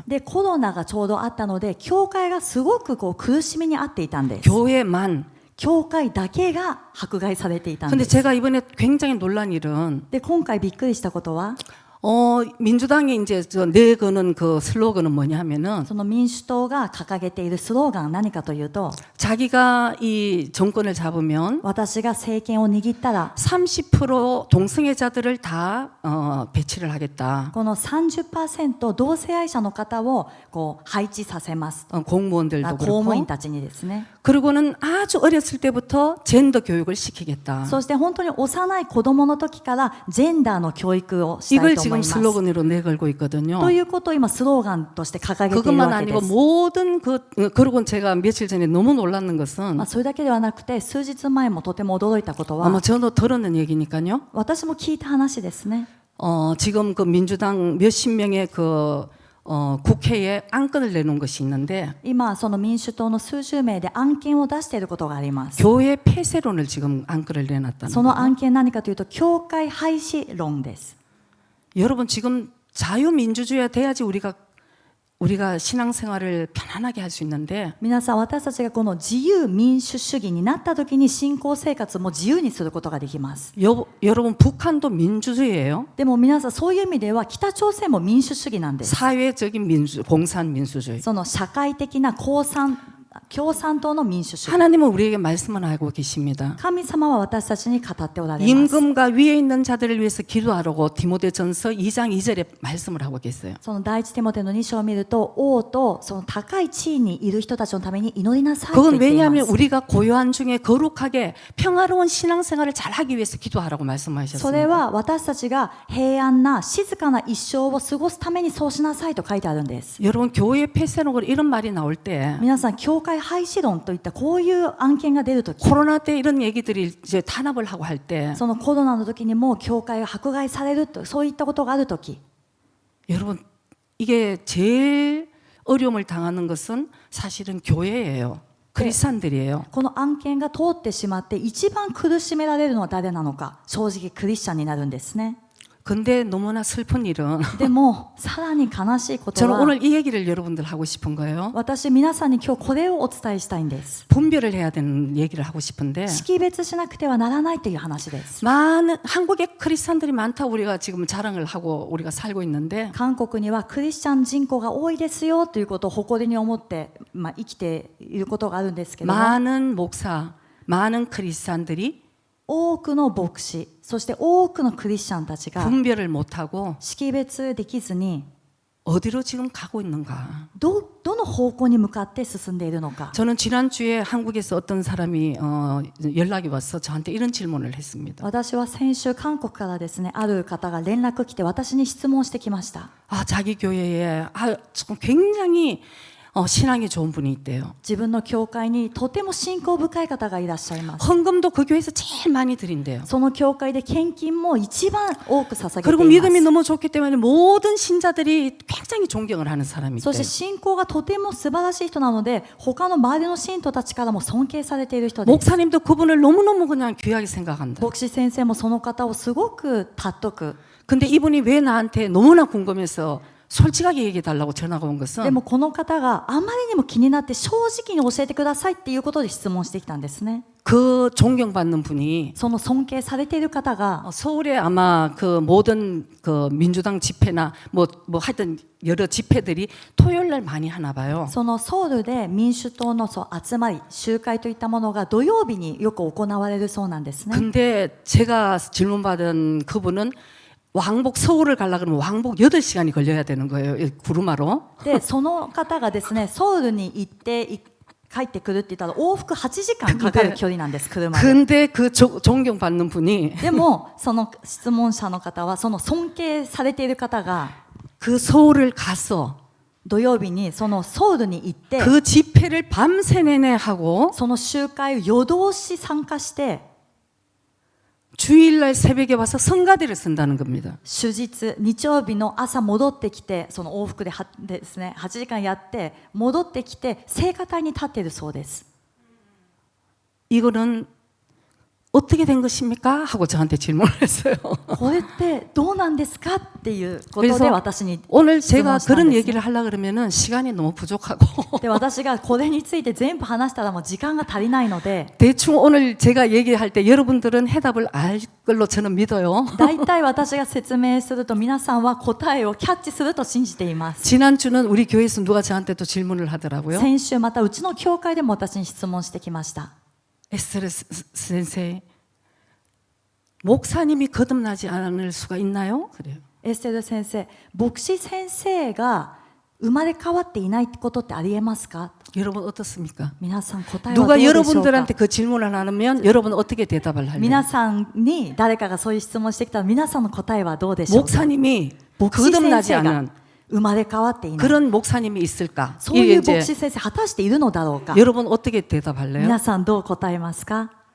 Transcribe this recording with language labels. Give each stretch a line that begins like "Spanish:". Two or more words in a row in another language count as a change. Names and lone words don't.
Japanese: で、コロナがちょうどあったので、教会がすごく苦しみにあっていたんです。
Korean: 교회만.
Japanese: 教会だけが迫害されていたん
Korean: 근데
Japanese: です。
Korean: 제가 이번에 굉장히 놀란 일은
Japanese: で、今回びっくりしたことは、
Korean: 민주당이 이제 내거는 그 슬로건은 뭐냐 하면은
Japanese: その民主党が掲げているスローガンは何かというと、
Korean: 자기가 이 정권을 잡으면
Japanese: 私が政権を握ったら
Korean: 30% 동성애자들을 다 배치를 하겠다.
Japanese: この 30% 同性愛者の方をこう配置させます。
Korean: 공무원들도
Japanese: 公務
Korean: 그렇고
Japanese: 員たちにですね。
Korean: 그리고는 아주 어렸을 때부터 젠더 교육을 시키겠다.
Japanese: そして本当に幼い子供の時からジェンダーの教育をしたい
Korean: 이걸
Japanese: と思い
Korean: 지금
Japanese: ます。
Korean: 슬로건으로 내걸고 있거든요.
Japanese: ということを今スローガンとして掲げている
Korean: 그것만
Japanese: わけで
Korean: 아니고
Japanese: す。
Korean: 모든 그리고 제가 며칠 전에 너무 놀랐는 것은
Japanese: それだけではなくて、数日前もとても驚いたことは、
Korean: 아마 저도 들었는 얘기니까요.
Japanese: 私も聞いた話ですね。
Korean: 지금 그 민주당 몇십 명의 그 국회에 안건을 내놓은 것이 있는데
Japanese: 今その民主党の数十名で案件を出していることがあります。
Korean: 교회 폐쇄론을 지금 안건을 내놨다는
Japanese: その
Korean: 거예요.
Japanese: 案件何かというと、教会廃止論です。
Korean: 여러분 지금 자유민주주의가 돼야지 우리가 신앙생활을 편안하게 할 수 있는데
Japanese: 皆さん、私たちがこの自由民主主義になった時に信仰生活も自由にすることができます。
Korean: 여러분 북한도 민주주의예요.
Japanese: でも皆さん、そういう意味では北朝鮮も民主主義なんです。
Korean: 사회적인 공산 민주주의.
Japanese: その社会的な共産党の民主主義。
Korean: 하나님은 우리에게 말씀을 하고 계십니다.
Japanese: 神様は私たちに語っておられます。
Korean: 임금과 위에 있는 자들을 위해서 기도하라고 디모데전서 2장 2절에 말씀을 하고 계세요.
Japanese: その第一テモテの2章を見ると、王とその高い地位にいる人たちのために祈りなさいと言
Korean: 그건
Japanese: っていま
Korean: 왜냐하면
Japanese: す。
Korean: 우리가 고요한 중에 거룩하게 평화로운 신앙생활을 잘하기 위해서 기도하라고
Japanese: それ
Korean: 말씀하셨습니다.
Japanese: は私たちが平安な静かな一生を過ごすためにそうしなさいと書いてあるんです。
Korean: 여러분 교회 폐쇄론으로 이런 말이 나올 때
Japanese: 皆さん、教会廃止論といったこういう案件が出るとき、
Korean: 코로나 때 이런 얘기들이 이제 탄압을 하고 할 때
Japanese: そのコロナの時にも教会が迫害されると、そういったことがあるとき、
Korean: 여러분 이게 제일 어려움을 당하는 것은 사실은 교회예요. 크리스찬들이에요.
Japanese: この案件が通ってしまって一番苦しめられるのは誰なのか、正直クリスチャンになるんですね。
Korean: 근데 너무나 슬픈 일은
Japanese: でもさらに悲しいこと
Korean: 저는
Japanese: は、
Korean: 오늘 이 얘기를 여러분들 하고 싶은 거예요.
Japanese: 私皆さんに今日これをお伝えしたいんです。
Korean: 분별을 해야 되는 얘기를 하고 싶은데
Japanese: 識別しなくてはならないという話です。
Korean: 많은 한국에 크리스찬들이 많다 우리가 지금 자랑을 하고 우리가 살고 있는데
Japanese: 韓国にはクリスチャン人口が多いですよということを誇りに思って、生きていることがあるんですけども、
Korean: 많은 목사, 많은 크리스찬들이
Japanese: 多くの牧師、そして多くのクリスチャンたちが
Korean: 분별을 못하고
Japanese: 識別できずに
Korean: 어디로 지금 가고 있는가.
Japanese: どの方向に向かって進んでいるのか。
Korean: 저는 지난주에 한국에서 어떤 사람이 연락이 와서 저한테 이런 질문을 했습니다.
Japanese: 私は先週韓国からですね、ある方が連絡来て私に質問してきました。
Korean: 자기 교회에 굉장히 신앙이 좋은 분이 있대요.
Japanese: 自分の教会にとても信仰深い方がいらっしゃいます。
Korean: 헌금도 그 교회에서 제일 많이 드린대요.
Japanese: その教会で献金も一番多く捧げて
Korean: 그리고
Japanese: いま
Korean: 믿음이
Japanese: す。
Korean: 너무 좋기 때문에 모든 신자들이 굉장히 존경을 하는 사람이
Japanese: そして
Korean: 있대요.
Japanese: 信仰がとても素晴らしい人なので、他の周りの信徒たちからも尊敬されている人です。
Korean: 목사님도 그분을 너무너무 그냥 귀하게 생각한다.
Japanese: 牧師先生もその方をすごく尊く。
Korean: 근데 이분이 왜 나한테 너무나 궁금해서 솔직하게 얘기해 달라고 전화가 온
Japanese: で
Korean: 것은
Japanese: もこの方があまりにも気になって正直に教えてくださいっていうことで質問してきたんですね。
Korean: 그 존경받는 분이
Japanese: その尊敬されている方が
Korean: 서울에 아마 그 모든 그 민주당 집회나 뭐 하여튼 여러 집회들이 토요일 날 많이 하나 봐요.
Japanese: そのソウルで民主党の集まり、集会といったものが土曜日によく行われるそうなんですね。
Korean: 근데 제가 질문받은 그분은 왕복 서울을 가려고 그러면 왕복 8시간이 걸려야 되는 거예요. 구루마로.
Japanese: で、その方がですね、ソウルに行って帰ってくるって言ったら往復8時間かかる距離なんです、車で。
Korean: 근데 그 존경받는 분이
Japanese: でもその質問者の方はその尊敬されている方が
Korean: 그 서울을 가서
Japanese: 土曜日にそのソウルに行って
Korean: 그 집회를 밤새 내내 하고
Japanese: その集会を夜通し参加して
Korean: 주일날 새벽에 와서 성가대를 쓴다는 겁니다.
Japanese: 終日日曜日の朝戻ってきてその往復でですね8時間やって戻ってきて聖歌隊に立っているそうです。
Korean: 이거는 어떻게 된 것입니까? 하고 저한테 질문을 했어요.
Japanese: これってどうなんですかっていうことで
Korean: 그래서
Japanese: 私に
Korean: 오늘
Japanese: 質問
Korean: 제가
Japanese: したん
Korean: 그런
Japanese: ですね。
Korean: 얘기를 하려고 그러면은 시간이 너무 부족하고
Japanese: で私がこれについて全部話したらもう時間が足りないので
Korean: 대충 오늘 제가 얘기할 때 여러분들은 해답을 알 걸로 저는 믿어요.
Japanese: だいたい私が説明すると皆さんは答えをキャッチすると信じています。
Korean: 지난주는 우리 교회에서 누가 저한테 또 질문을 하더라고요.
Japanese: 先週またうちの教会でも私に質問してきました。
Korean: 에스테르 선생, 목사님이 거듭나지 않을 수가 있나요? 그래요.
Japanese: エステル先生、牧師先生が生まれ変わっていないことってありえますか？
Korean: 여러분 어떻습니까?
Japanese: 皆さん答えはどう
Korean: 누가
Japanese: でしょうか？
Korean: 여러분들한테 그 질문을 하면 여러분 어떻게 대답을 할래요?
Japanese: 皆さんに誰かがそういう質問してきたら皆さんの答えはどうでしょうか？
Korean: 목사님이
Japanese: 牧師先
Korean: 거듭나지
Japanese: 生が
Korean: 않은
Japanese: 生まれ変わっていない
Korean: 그런 목사님이 있을까?
Japanese: そういう
Korean: 이게
Japanese: 牧師先生果たしているのだろうか？
Korean: 여러분 어떻게 대답할래요?
Japanese: 皆さんどう答えますか？